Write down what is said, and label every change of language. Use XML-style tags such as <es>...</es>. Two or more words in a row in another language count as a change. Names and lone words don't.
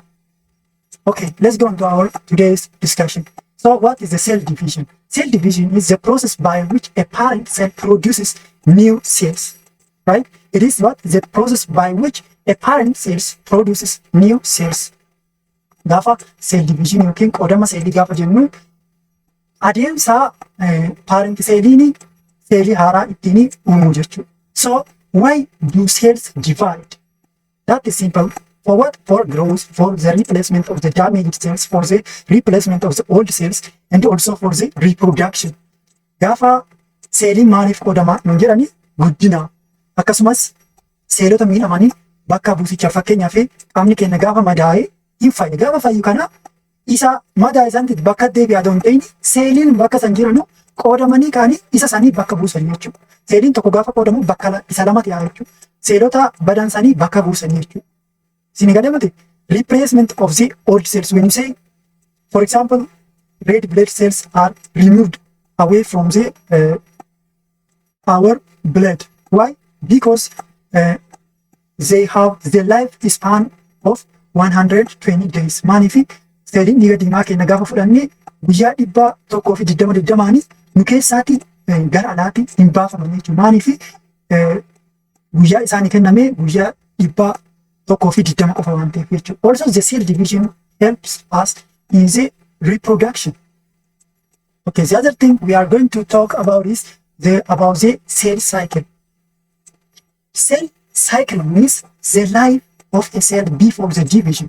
<en>Okay, let's go on to our today's discussion. So what is the cell division? Cell division is the process by which a parent cell produces new cells, right? It is what the process by which a parent cell produces new cells.</en> <om>Gaafa</om> <en>cell division</en> <om>yookiin qoodama seelii gaafa jennu adeemsa parent seeliin seelii haaraa ittiin uumuu jechuudha.</om> <en>So why do cells divide? That is simple. For what? For growth, for the replacement of the damaged cells, for the replacement of the old cells, and also for the reproduction.</en> <om>Gaafa seeliin maaliif qoodama nun jedhani guddina akkasumas seelota miidhamanii bakka buusichaa fakkeenyaaf qaamni keenya gaafa madaa'e hin fayyu. Gaafa fayyu kana isa madaa isaanitti bakka deebi'aa ta'uu hin ta'in seeliin bakka san jiranu qoodamanii kaanii isa sanii bakka buusan jechuudha. Seeliin tokko gaafa qoodamu bakka isa lamatti yaa jechuudha. Seelota badan sanii bakka buusan jechuudha. Isin gadamate</om> <en>replacement of the old cells. When you say, for example, red blood cells are removed away from the our blood. Why? Because they have the lifespan of 120 days.</en> <om>Maanifi seeliin dhiiga diimaa keenya gaafa fudhannee guyyaa 120 nu keessaatti gara alaatti hin baafaman jechuudha. Maanifi guyyaa isaanii kenname guyyaa 120 qofa waan ta'eef jechuudha.</om> <en>Also the cell division helps us in the reproduction. Okay, the other thing we are going to talk about is about the cell cycle. Cell cycle means the life of a cell before the division.</en>